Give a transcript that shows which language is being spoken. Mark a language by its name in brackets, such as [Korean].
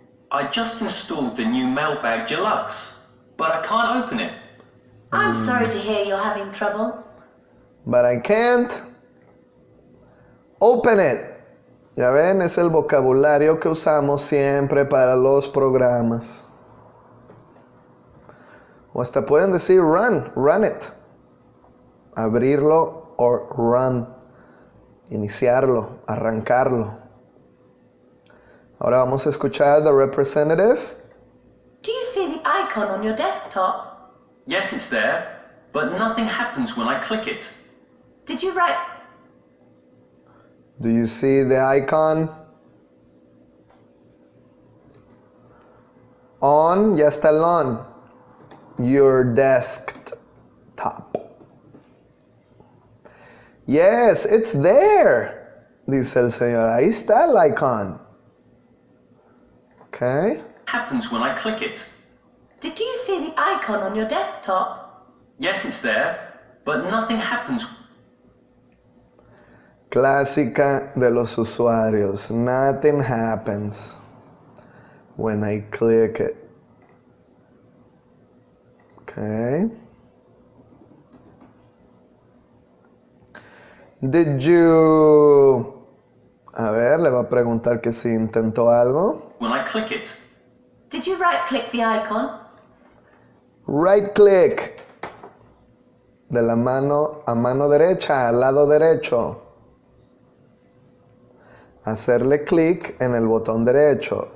[English] I just installed the new Mailbag Deluxe, but I can't open it. I'm sorry to hear you're having trouble. But I can't open it. [Spanish] Ya ven, es el vocabulario que usamos siempre para los programas. O hasta pueden decir [English] run it. [Spanish] Abrirlo o run. Iniciarlo, arrancarlo. Ahora vamos a escuchar [English] the representative. Do you see the icon on your desktop? Yes, it's there, but nothing happens when I click it. Did you write... Do you see the icon? On, [Spanish] ya está el [English] on. Your desktop. Yes, it's there. [Spanish] Dice el señor, ahí está el icon. [English] Okay. Happens when I click it. Did you see the icon on your desktop? Yes, it's there, but nothing happens. [Spanish] Clásica de los usuarios. [English] Nothing happens when I click it. Okay. Did you... [Spanish] A ver, le va a preguntar que si intentó algo. [English] When I click it. Did you right-click the icon? Right click. [Spanish] De la mano a mano derecha, al lado derecho. Hacerle clic en el botón derecho.